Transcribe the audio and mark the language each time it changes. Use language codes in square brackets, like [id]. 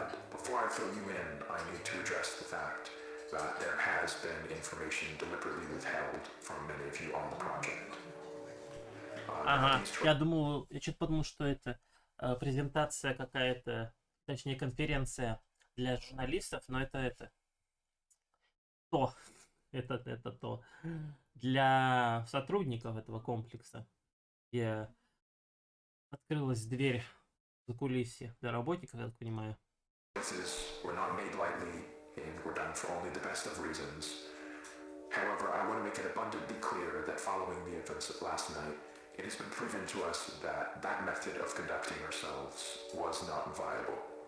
[en] Before I fill you in, I need to address the fact that there has been information deliberately withheld from many of you on the project. [ru] Ага, я думал, я что-то подумал, что это презентация какая-то, точнее конференция для журналистов, но это то, это то для сотрудников этого комплекса, где открылась дверь за кулисье для работников, я так понимаю. [en] Were not made lightly and were done for only the best of reasons. However, I want to make it abundantly clear that following the events of last night, it has been proven to us that that method of conducting ourselves was not viable.